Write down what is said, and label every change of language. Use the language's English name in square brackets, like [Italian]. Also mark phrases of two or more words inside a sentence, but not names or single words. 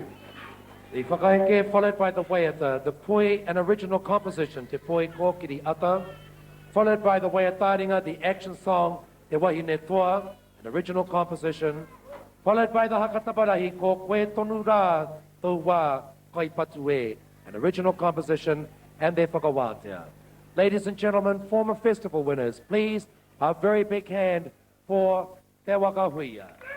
[English] The whakaeke followed by the waiata, the poi, an original composition, Te Poi Kōkiri Ata, followed by the waiataringa, the action song, Te Wahine Toa, an original composition, followed by the hakataparahi, Ko Koe Tonu Rā Tau Wā Kai Patu E, an original composition, and their whakawātea. Ladies and gentlemen, former festival winners, please, a very big hand for Te Waka Huia.